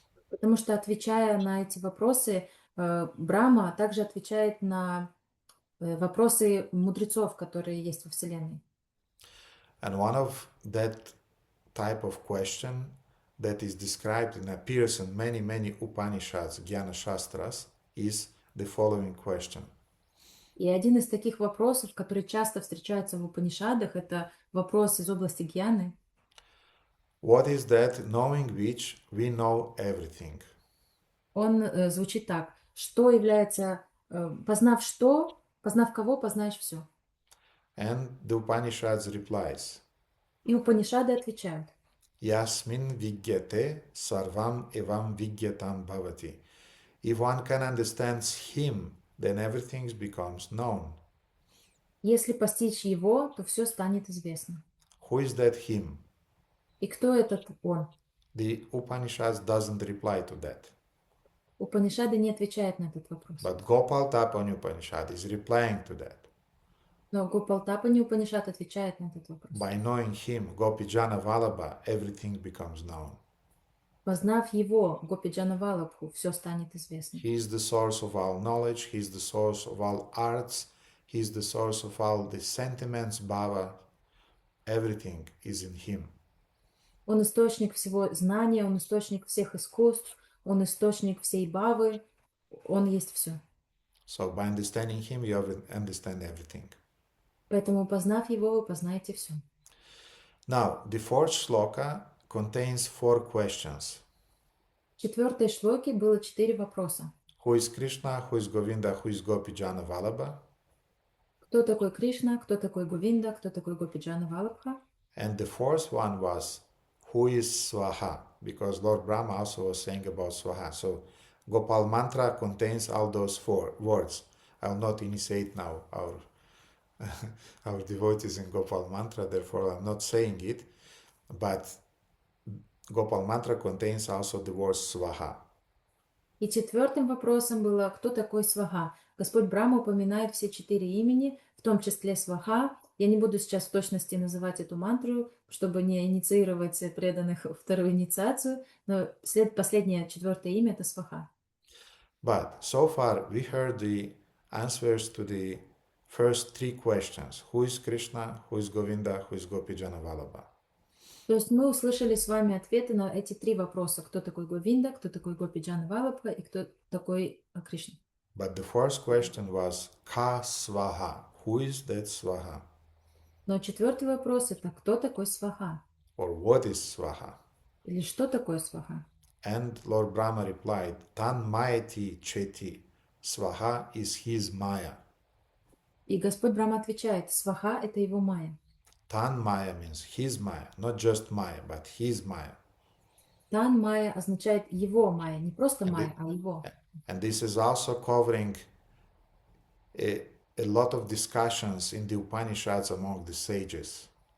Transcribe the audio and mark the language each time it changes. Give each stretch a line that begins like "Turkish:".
Russian: Потому что, отвечая на эти вопросы, Брахма также отвечает на вопросы мудрецов, которые есть во Вселенной.
English: And one of that type of question that is described and appears in many Upanishads, Jnana Shastras, is the following question.
Russian: И один из таких вопросов, который часто встречается в Упанишадах, это вопрос из области гьяны.
English: What is that knowing which we know everything?
Russian: Он звучит так. Что является... познав кого, познаешь все.
English: And the Upanishads replies,
Russian: И Упанишады отвечают.
Sanskrit: Yasmin vigyate sarvam evam vigyatam bhavati.
English: If one can understand him, then everything becomes known.
Russian: Если постичь его, то все станет известно.
English: Who is that him?
Russian: И кто этот он?
English: The Upanishads doesn't reply to that.
Russian: Упанишады не отвечают на этот вопрос.
English: But Gopal Tapani Upanishad is replying to that.
Russian: Но Гопалтапани Упанишад отвечает на этот вопрос.
English: By knowing him, Gopijana Vallabha, everything becomes known.
Russian: Познав его, Гопиджана Валабху, все станет известно.
English: He is the source of all knowledge, he is the source of all arts, he is the source of all the sentiments, bhava. Everything is in him.
Russian: Он источник всего знания, он источник всех искусств, он источник всей бавы, он есть все.
English: So by understanding him, you understand everything.
Russian: Поэтому, познав его, вы познаете все.
English: Now, the fourth shloka contains 4 questions.
Russian: В 4 шлоке было 4 вопроса.
English: Who is Krishna, who is Govinda, who is Gopijana Vallabha?
Russian: Кто такой Кришна, кто такой Говинда, кто такой Гопиджана Валабха?
English: And the fourth one was, who is Swaha? Because Lord Brahma also was saying about Swaha. So Gopal mantra contains all those 4 words. I will not initiate now our devotees in Gopal mantra, therefore I'm not saying it. But Gopal mantra contains also the word Swaha.
Russian: И 4 вопросом было, кто такой Сваха? Господь Брахма упоминает все 4 имени, в том числе Сваха. Я не буду сейчас в точности называть эту мантру, чтобы не инициировать преданных вторую инициацию, но последнее, 4 имя — это Сваха.
English: But so far we heard the answers to the first 3 questions. Who is Krishna, who is Govinda, who is Gopijana Vallabha?
Russian: То есть мы услышали с вами ответы на эти 3 вопроса. Кто такой Говинда, кто такой Гопиджана Валабха и кто такой Кришна.
English: But the first question was Ka Swaha. Who is that Swaha?
Russian: Но 4 вопрос — это кто такой Сваха?
English: Or what is Swaha?
Russian: Или что такое Сваха?
English: And Lord Brahma replied,
Sanskrit: Tan Mayati Cheti.
English: Swaha is his Maya.
Russian: И Господь Брахма отвечает, Сваха — это его майя.
English: Tan Maya means his Maya, not just Maya, but his Maya.
Russian: Тан майя означает его майя, не просто майя, а его.
English: And this is also covering a lot of discussions in the Upanishads among the sages.